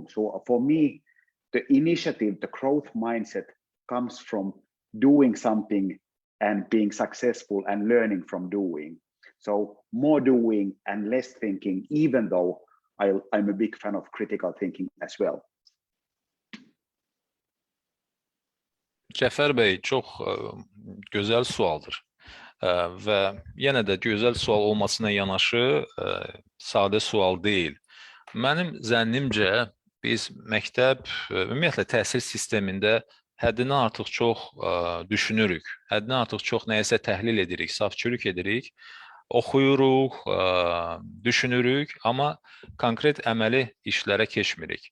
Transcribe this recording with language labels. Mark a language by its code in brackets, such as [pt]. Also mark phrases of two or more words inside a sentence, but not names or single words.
[en] So for me, the initiative, the growth mindset comes from doing something and being successful and learning from doing. So more doing and less thinking, even though I'm a big fan of critical thinking as well. [az] Cəfər bəy, çox gözəl sualdır və yenə də gözəl sual olmasına yanaşı sadə sual deyil. Mənim zənnimcə biz məktəb, ümumiyyətlə təhsil sistemində həddindən artıq çox düşünürük, həddindən artıq çox nəyəsə təhlil edirik, safçürük edirik, oxuyuruq, düşünürük, amma konkret əməli işlərə keçmirik.